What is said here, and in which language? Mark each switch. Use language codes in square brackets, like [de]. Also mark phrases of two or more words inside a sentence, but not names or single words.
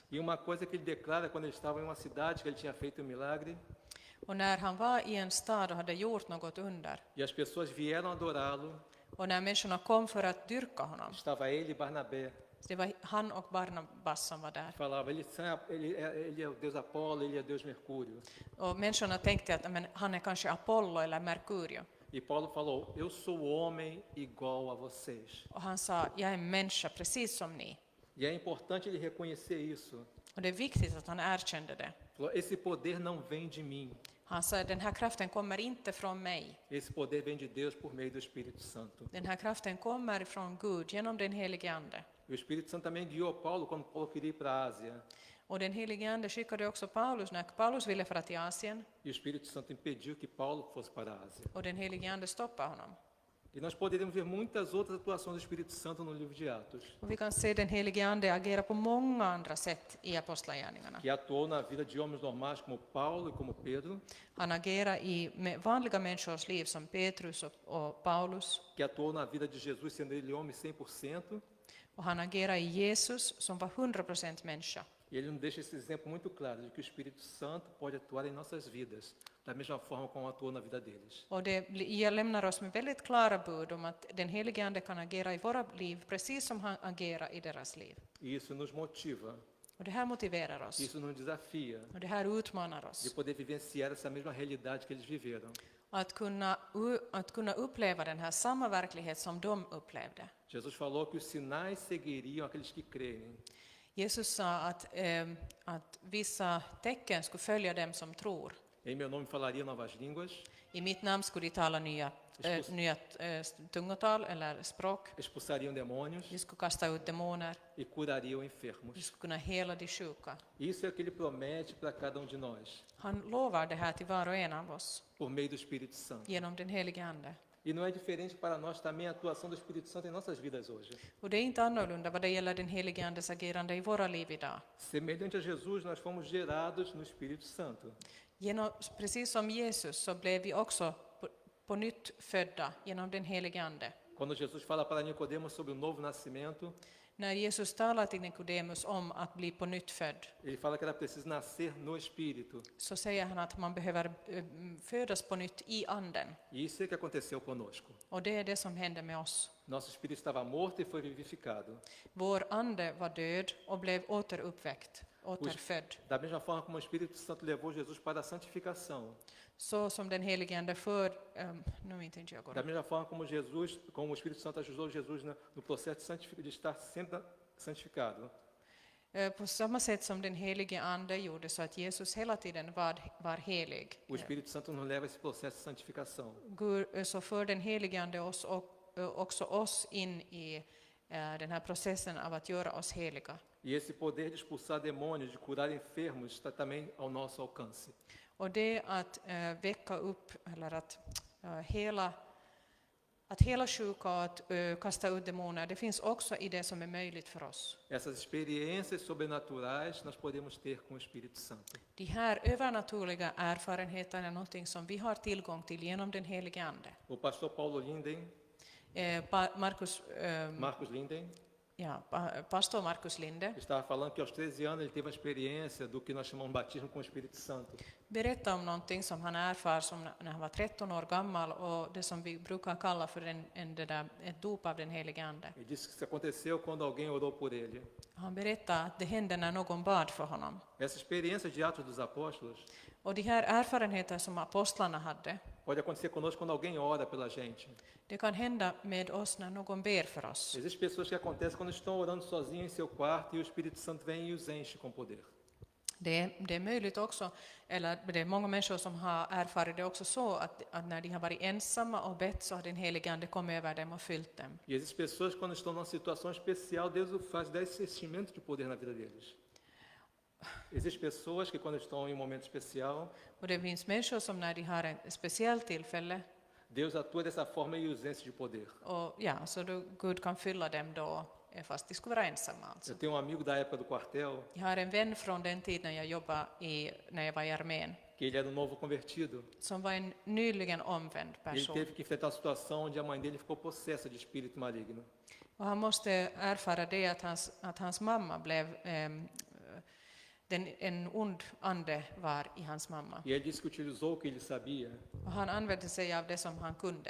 [pt] E uma coisa que ele declara quando ele estava em uma cidade que ele tinha feito um milagre, [sv] Och när han var i en stad och hade gjort något under, [pt] e as pessoas vieram adorá-lo, [sv] och när människorna kom för att dyrka honom, [pt] estava ele e Barnabé. [sv] det var han och Barnabas som var där. [pt] Falava, ele é o Deus Apolo, ele é Deus Mercúrio. [sv] Och människorna tänkte att men, han är kanske Apollo eller Merkurio. [pt] E Paulo falou, eu sou homem igual a vocês. [sv] Och han sa, jag är en människa precis som ni. [pt] E é importante ele reconhecer isso. [sv] Och det är viktigt att han erkände det. [pt] Falou, esse poder não vem de mim. [sv] Han sa, den här kraften kommer inte från mig. [pt] Esse poder vem de Deus por meio do Espírito Santo. [sv] Den här kraften kommer från Gud genom den helige Ande. [pt] E o Espírito Santo também guiou Paulo quando Paulo queria ir para a Ásia. [sv] Och den helige Ande skickade också Paulus när Paulus ville fara till Asien. [pt] E o Espírito Santo impediu que Paulo fosse para a Ásia. [sv] Och den helige Ande stoppade honom. [pt] E nós poderíamos ver muitas outras atuações do Espírito Santo no livro de Atos, [sv] Och vi kan se den helige Ande agera på många andra sätt i apostlagärningarna. [pt] que atuou na vida de homens normais como Paulo e como Pedro, [sv] Han agerar i vanliga människors liv som Petrus och Paulus. [pt] que atuou na vida de Jesus sendo ele homem 100%, [sv] Och han agerar i Jesus som var 100% människa. [pt] e ele nos deixa esse exemplo muito claro de que o Espírito Santo pode atuar em nossas vidas, da mesma forma como atuou na vida deles. [sv] Och det lämnar oss med väldigt klara bud om att den helige Ande kan agera i våra liv precis som han agerar i deras liv. [pt] E isso nos motiva, [sv] Och det här motiverar oss. [pt] isso nos desafia [sv] Och det här utmanar [pt] de [sv] oss. [pt] poder vivenciar essa mesma realidade que eles viveram. [sv] Att kunna uppleva den här samma verklighet som de upplevde. [pt] Jesus falou que os sinais seguiriam aqueles que creem. [sv] Jesus sa att vissa tecken skulle följa dem som tror. [pt] Em meu nome falaria novas línguas, [sv] I mitt namn skulle de tala nya tungotal eller språk. [pt] expulsariam demônios [sv] De skulle kasta ut demoner. [pt] e curariam [sv] De [pt] enfermos. [sv] skulle kunna hela de sjuka. [pt] Isso é o que ele promete para cada de nós, [sv] Han lovar det här till var och en av oss [pt] por meio do Espírito Santo. [sv] genom den helige Ande. [pt] E não é diferente para nós também a atuação do Espírito Santo em nossas vidas hoje. [sv] Och det är inte annorlunda vad det gäller den helige Andes agerande i våra liv idag. [pt] Semelhante a Jesus, nós fomos gerados no Espírito Santo. [sv] Precis som Jesus så blev vi också på nytt födda genom den helige Ande. [pt] Quando Jesus fala para Nicodemos sobre o novo nascimento, [sv] När Jesus talar till Nikodemus om att bli på nytt född, [pt] ele fala que era preciso nascer no Espírito. [sv] så säger han att man behöver födas på nytt i anden. [pt] E isso é que aconteceu conosco. [sv] Och det är det som hände med oss. [pt] Nosso espírito estava morto e foi vivificado. [sv] Vår ande var död och blev återuppväckt, återfödd. [pt] Da mesma forma como o Espírito Santo levou Jesus para a santificação. [sv] Så som den helige ande för, nu vet inte jag går. [pt] Da mesma forma como o Espírito Santo ajudou Jesus no processo de estar sendo santificado. [sv] På samma sätt som den helige ande gjorde så att Jesus hela tiden var helig. [pt] O Espírito Santo nos leva a esse processo de santificação. [sv] Så för den helige ande oss också oss in i den här processen av att göra oss heliga. [pt] E esse poder de expulsar demônios, de curar enfermos, está também ao nosso alcance. [sv] Och det att väcka upp eller att hela sjuka och att kasta ut demoner, det finns också i det som är möjligt för oss. [pt] Essas experiências sobrenaturais nós podemos ter com o Espírito Santo. [sv] De här övernaturliga erfarenheterna är någonting som vi har tillgång till genom den helige ande. [pt] O pastor Paulo Linden, [sv] Markus Linden, pastor Markus Linde [pt] estava falando que aos 13 anos ele teve a experiência do que nós chamamos de batismo com o Espírito Santo. [sv] berättade om någonting som han erfar som när han var 13 år gammal och det som vi brukar kalla för ett dop av den helige ande. [pt] Ele disse que isso aconteceu quando alguém orou por ele. [sv] Han berättade att det hände när någon bad för honom. [pt] Essa experiência de Atos dos Apóstolos [sv] Och de här erfarenheter som apostlarna hade, [pt] pode acontecer conosco quando alguém ora pela gente. [sv] det kan hända med oss när någon ber för oss. [pt] Existem pessoas que acontecem quando estão orando sozinhos em seu quarto e o Espírito Santo vem e os enche com poder. [sv] Det är möjligt också, eller det är många människor som har erfarit det också så att när de har varit ensamma och bett så har den helige ande kommit över dem och fyllt dem. [pt] E existem pessoas que quando estão numa situação especial, Deus faz dar esse enchimento de poder na vida deles. Existem pessoas que quando estão em um momento especial, [sv] Och det finns människor som när de har ett speciellt tillfälle [pt] Deus atua dessa forma e os enche de poder. [sv] och så då Gud kan fylla dem då fast de skulle vara ensamma alltså. [pt] Eu tenho um amigo da época do quartel, [sv] Jag har en vän från den tiden jag jobbade när jag var i armén [pt] que ele era um novo convertido. [sv] som var en nyligen omvänd [pt] Ele [sv] person. [pt] teve que enfrentar a situação onde a mãe dele ficou possessa de espírito maligno. [sv] Och han måste erfara det att hans mamma blev en ond ande var i hans mamma. [pt] E ele disse que utilizou o que ele sabia. [sv] Och han använde sig av det som han kunde.